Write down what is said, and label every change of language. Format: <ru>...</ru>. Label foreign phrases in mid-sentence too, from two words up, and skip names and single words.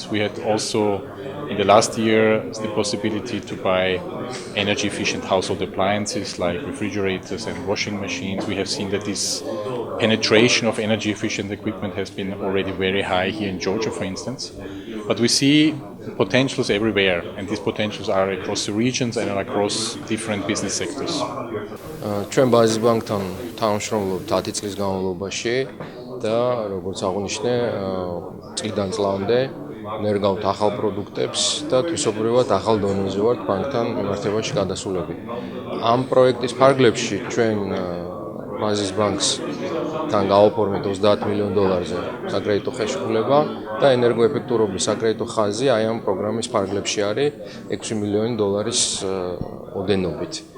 <en>We had also in the last year the possibility to buy energy efficient household appliances like refrigerators and washing machines. We have seen that this penetration of energy efficient equipment has been already very high here in Georgia, for instance. But we see potentials everywhere, and these potentials are across the regions and across different business sectors.</en> <ka>ჩვენ ბაზიბანკთან თანამშრომლობთ 10 წლის განმავლობაში და როგორც აღნიშნე, წლიდან წლამდე ნერგავთ ახალ პროდუქტებს და თვისობრივად ახალ დონეზე ვართ ბანკთან მიმართებაში გადასულები. ამ პროექტის ფარგლებში ჩვენ ბაზისბანკთან გავაფორმეთ $30 მილიონზე საკრედიტო ხელშეკრულება და ენერგოეფექტურობის საკრედიტო ხაზი აი ამ პროგრამის ფარგლებში არის $6 მილიონი ოდენობით.</ka>